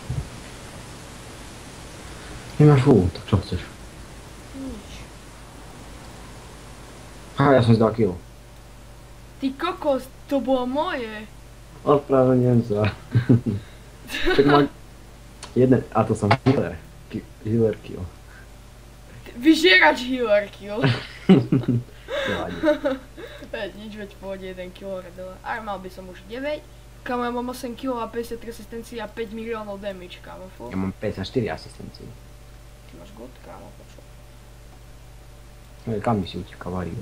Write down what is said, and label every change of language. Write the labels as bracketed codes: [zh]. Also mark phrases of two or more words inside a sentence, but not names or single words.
[sk] Nemáš full, tak čo chceš? Nič. Aha, ja som zdal kill. Ty kokos, to bolo moje. Ospravedlňujem sa. Čak mám jeden, a to som healer. [en] Healer kill. [sk] Vyžierač [en] healer kill. [sk] Nevadí. Veď nič, veď pôjde 1 kg dole. Ale mal by som už 9. Kamo, ja mám 8 kg a 50 resistencií a 5 miliónov damage, kamo, fú. Ja mám 54 asistencií. Ty máš good, kamo, počo. No, kam by si utekal, Vario?